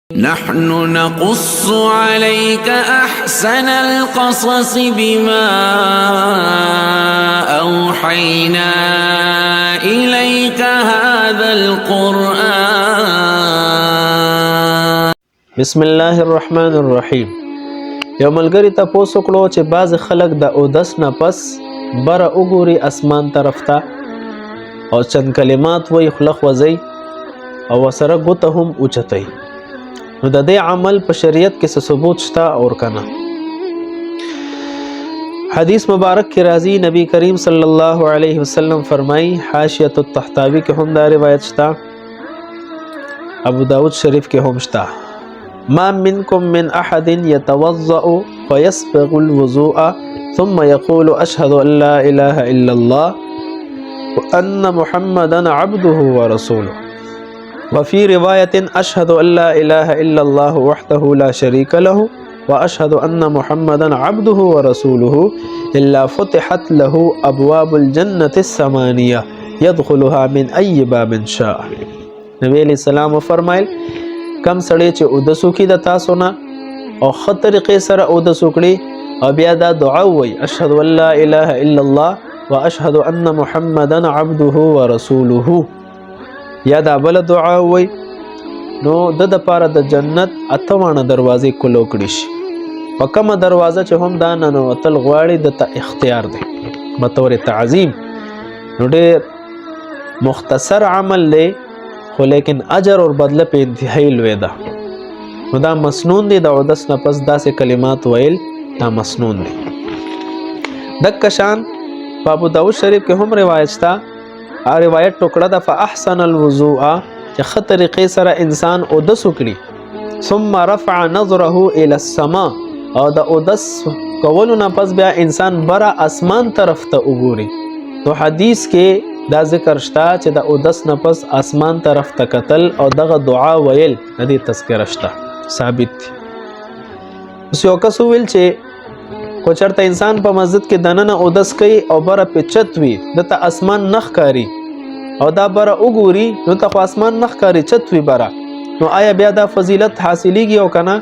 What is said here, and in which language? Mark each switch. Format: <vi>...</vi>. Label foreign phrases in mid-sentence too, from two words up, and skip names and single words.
<ar>نحن نقص عليك أحسن القصص بما أوحينا إليك هذا القرآن. بسم الله الرحمن الرحیم.</ar> <ps>یو ملګری تاسو کړو چې بعض خلک د اودس نه پس بره وګوري اسمان طرف ته او چند کلمات وی خلق وزي او سره ګوته هم اوچتای. نو د دې عمل په شریعت کې څه ثبوت شته اور کنه؟ حدیث مبارک کې راځي نبی کریم</ps> <ar>صلی الله علیه وسلم</ar> <ps>فرمای، حاشیه الطحطاوی کې هم دا روایت شته، ابو داود شریف کې هم شته،</ps> <ar>ما منكم من احد يتوضأ فيسبغ الوضوء ثم يقول اشهد ان لا اله الا الله وان محمدا عبده ورسوله، وفي رواية أشهد أن لا إله إلا الله وحده لا شريك له وأشهد أن محمدا عبده ورسوله إلا فتحت له أبواب الجنة الثمانية يدخلها من أي باب شاء.</ar> <ps>نبی علیہ السلام فرمایل کم سړی چې اودسو کې د تاسو نه او ښه طریقې سره اودسو کړي او بیا دا دعا وایي</ps> <ar>اشهد ان لا اله الا الله واشهد ان محمدا عبده ورسوله،</ar> <ps>یا دا بل دعا وای، نو د پاره د جنت اتوانه دروازې کلو کړي شي. په کومه دروازه چې هم دا ننوتل غواړي د ته اختیار دی بطور تعظیم. نو ډېر مختصر عمل دی خو لیکن اجر اور بدله په انتهایی لوی ده. نو دا مسنون دی د اودس نه پس داسې کلمات ویل دا مسنون دی. دک شان په ابو داود شریف کې هم روایت شته، روایت ټوکړه ده</ps> <ar>فاحسن الوضوء</ar> <ps>چې ښه طریقې سره انسان اودس وکړي</ps> <ar>ثم رفع نظره الى السماء</ar> <ps>او د اودس کولو نه پس بیا انسان بره اسمان طرف ته وګوري. نو حدیث کې دا ذکر شته چې د اودس نه پس اسمان طرف ته کتل او دغه دعا ویل د دې تذکره شته ثابت دي. اوس یو کس ویل چې کو چرته انسان په مسجد کې دننه اودس کوي او بره په چت وي دته اسمان نخ کاری او دا بره وګوري نو ته اسمان نخ کاری چت وي بره، نو آیا بیا دا فضیلت حاصلېږي او کنه؟</ps>